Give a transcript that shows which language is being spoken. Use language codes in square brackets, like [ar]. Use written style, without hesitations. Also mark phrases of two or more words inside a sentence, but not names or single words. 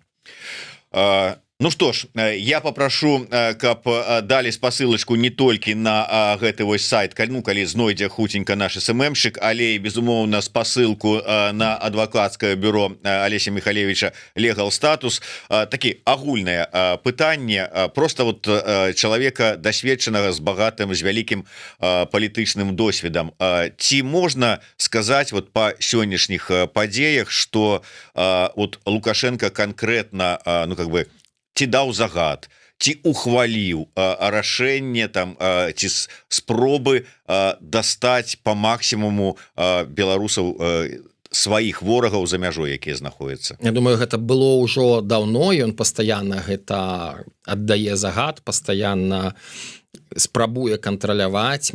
[ru] Ну что ж, я попрошу, [be] каб далі спасылачку не толькі на гэты вось сайт, калі знойдзе хуценька наш СММшчык, але і безумоўна спасылку на адвакацкае бюро Алеся Михалевича Legal Status. Такі агульнае пытанне, просто вот чалавека дасведчанага, з багатым, з вялікім палітычным досведам. Ці можна сказаць вот па сённяшніх падзеях, што вот Лукашенко конкретно, [ru] ну как бы, [be] ці даў загад, ці ухваліў рашэнне там, ці спробы дастаць па максімуму беларусаў, сваіх ворагаў за мяжой, якія знаходзяцца? Я думаю, гэта было ўжо даўно, ён пастаянна гэта аддае загад, пастаянна спрабуе кантраляваць.